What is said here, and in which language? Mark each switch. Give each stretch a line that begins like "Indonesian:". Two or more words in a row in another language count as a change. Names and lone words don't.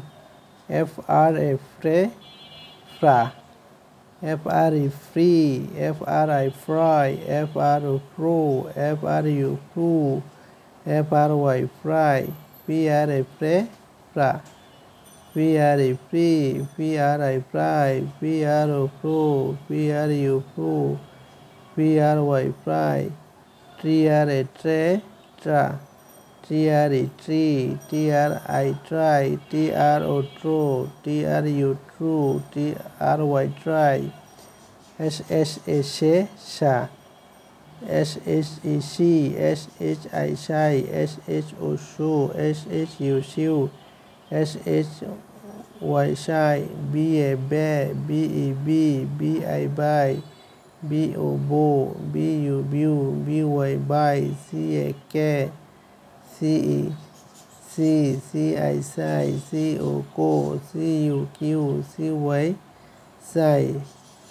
English: FRA fre fra. FRE free. FRI fry. FRO fro. FRU fru. FRY fry. PRA fre fra. PRE free. PRI fry. PRO fro. PRU fru. PRY fry. TRA tre tra. TRE tree. TRI try. TRO tro. TRU true. TRY try. SHA she sha. SHE she. SHI shy. SHO show. SHU shoe. SHY shy. BA bear. BE bee. BI buy. BO bow. BU bew. BY buy. CA care. CE C. CI sigh. CO co. CU Q. CY sigh.